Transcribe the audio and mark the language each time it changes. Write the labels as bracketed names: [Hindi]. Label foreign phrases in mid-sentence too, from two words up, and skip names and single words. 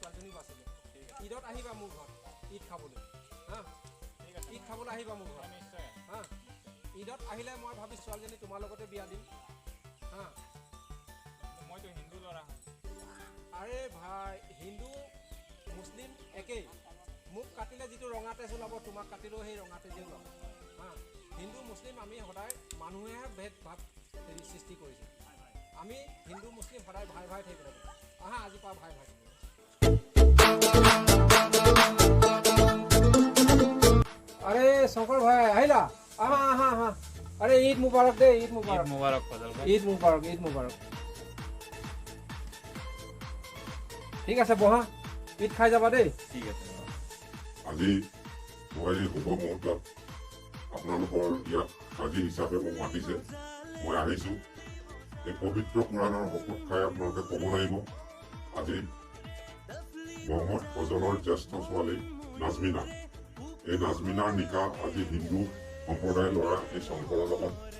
[Assamese] ছোৱালীজনীও বাচিলে ঈদত আহিবা মোৰ ঘৰত ঈদ খাবলৈ হা ঈদ খাবলৈ আহিবা মোৰ ঘৰত নিশ্চয় হা ঈদত আহিলে মই ভাবিছোঁ ছোৱালীজনী তোমাৰ লগতে বিয়া দিম হা মইতো হিন্দু ল'ৰা আৰে ভাই হিন্দু মুছলিম একেই মোক কাটিলে যিটো ৰঙা তেজ ওলাব তোমাক কাটিলেও সেই ৰঙা তেজেই ওলাব হা হিন্দু মুছলিম আমি সদায় মানুহেহে ভেদ ভাৱ সৃষ্টি কৰিছে আমি হিন্দু মুছলিম সদায় ভাই ভাই থাকিব লাগে আহা আজিৰ পৰা ভাই ভাই আরে শঙ্কর ভাই আহিলা আহা আহা আহা আরে ঈদ মুবারক দে ঈদ মুবারক ঈদ মুবারক ঠিক আছে বহা ঈদ খাই যাবা দেই ঠিক আছে আজি মই শুভ মুহূৰ্তত আপোনালোকৰ ইয়াত আজি হিচাপে মোক মাতিছে মই আহিছোঁ এই পবিত্ৰ কোৰাণৰ শপত খাই আপোনালোকে ক'ব লাগিব আজি মহম্মদ ফজলৰ জ্যেষ্ঠ ছোৱালী নাজমিনা এই নাজমিনাৰ নিকাহ আজি হিন্দু সম্প্ৰদায়ৰ ল'ৰা এই শংকৰৰ লগত